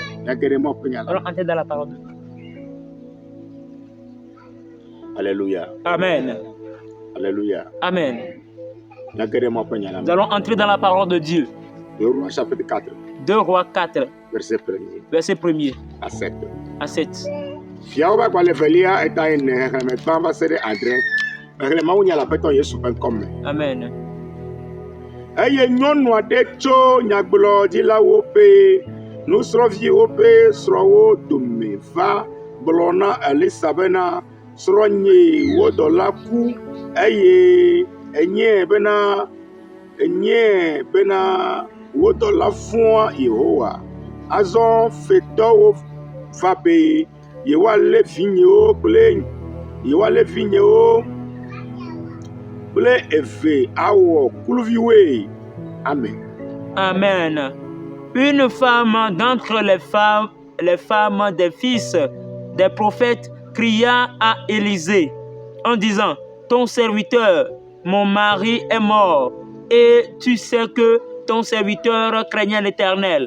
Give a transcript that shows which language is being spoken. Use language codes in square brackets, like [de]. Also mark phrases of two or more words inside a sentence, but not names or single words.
[fr] Alors entrez dans la parole de Dieu. Alléluia. Amen. Alléluia. Amen. Nous allons entrer dans la parole de Dieu. 2 Rois 4. Verset 1er. À 7. Amen. [ee] Eye nyɔnu aɖe tso nyagblɔdzilawo ƒe nusrɔ̃viwo ƒe srɔ̃wo dome va gblɔ na Elisa bena srɔ̃nye wo dɔla ku eye enye bena wo dɔla fua Yehowa. Azɔ fetɔwo va be yewoalé vinyewo kple eve awɔ kluviwoe. Amen. Amen. [fr] Une femme d'entre les femmes des fils des prophètes cria à Élisée en disant: ton serviteur, mon mari est mort, et tu sais que ton serviteur craignait l'Éternel.